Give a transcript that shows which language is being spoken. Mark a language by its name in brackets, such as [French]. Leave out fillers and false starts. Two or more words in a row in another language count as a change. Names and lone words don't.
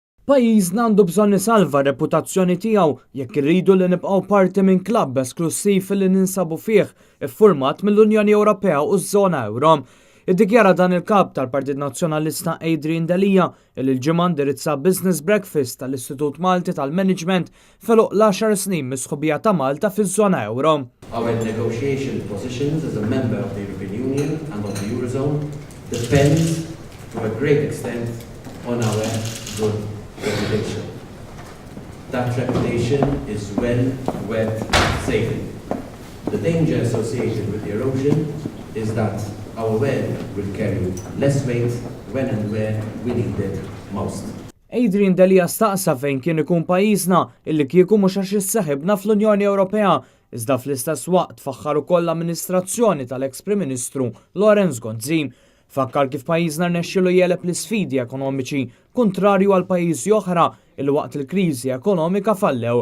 [Maltese] Pajjiżna għandu bżonn isalva r-reputazzjoni tiegħu jekk irridu li nibqgħu parti minn klabb esklussiv li ninsabu fih iffurmat mill-Unjoni Ewropea u ż-Żona Ewro. Iddikjara dan il-kap tal-Partit Nazzjonalista Adrian Delia il-ġimgħa indirizza Business Breakfast tal-Istitut Malti tal-Management feluq l-10 snin mis-sħubija ta' Malta fiż-Żona Ewro. [English] Our negotiation positions as a member of the European Union and of the Eurozone depends to a great extent on our good reputation. That reputation is well worth saving. The danger associated with erosion is that our well will carry less weight when and where we need it most. [Maltese] Adrian Delia staqsa fejn kien ikun pajjiżna illi kieku mhux għax isseħibna fl-Unjoni Ewropea, iżda fl-istess waqt faħħar ukoll l-amministrazzjoni tal-eks Prim Ministru Lorenz Gonzim. Fakkar kif pajjiżna rnexxielu jeleb l-isfidi ekonomiċi kontrarju għal pajjiżi oħra illi waqt il-kriżi ekonomika fallew.